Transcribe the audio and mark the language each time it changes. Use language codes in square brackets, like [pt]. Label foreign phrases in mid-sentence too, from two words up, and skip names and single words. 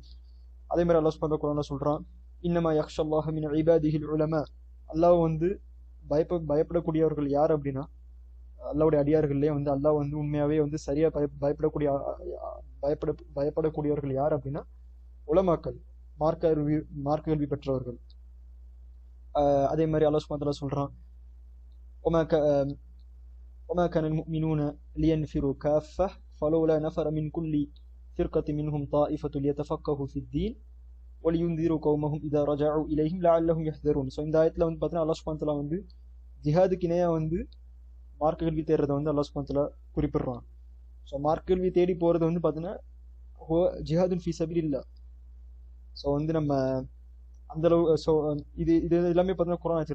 [ta] அதே மாதிரி அல்லாஹ் [ar] سبحانه وتعالى [ta] சொல்றான், [ar] إنما يخشى الله من عباده العلماء, [ta] அல்லாஹ் வந்து பயப்படக்கூடியவர்கள் யார் அப்படின்னா அல்லாஹ்வுடைய அடியார்கள்லேயே வந்து அல்லாஹ் வந்து உண்மையாகவே வந்து சரியாக பயப்படக்கூடியவர்கள் யார் அப்படின்னா உலமாக்கள், மார்க்க கல்வி பெற்றவர்கள். அதே மாதிரி அல்லாஹ் [ar] سبحانه وتعالى [ta] சொல்றான், [ar] وما كان المؤمنون لينفروا كافة فلولا نفر من كل فرقة منهم طائفة ليتفقهوا في الدين ولينذروا قومهم إذا رجعوا إليهم لعلهم يحذرون. [ta] ஸோ இந்த ஆயத்தில் வந்து பார்த்தீங்கன்னா அல்லாஹ் [ar] سبحانه وتعالى [ta] வந்து ஜிஹாதுக்கு இணையாக வந்து மார்க்க கல்வி தேடுறதை வந்து அல்லாஹ் [ar] سبحانه وتعالى [ta] குறிப்பிடுறான். ஸோ மார்க்க கல்வி தேடி போகிறது வந்து பார்த்தீங்கன்னா [ar] جهاد في سبيل الله. [ta] ஸோ வந்து நம்ம அந்தளவு ஸோ இது இது எல்லாமே பார்த்தீங்கன்னா குர்ஆன் ஆச்சு.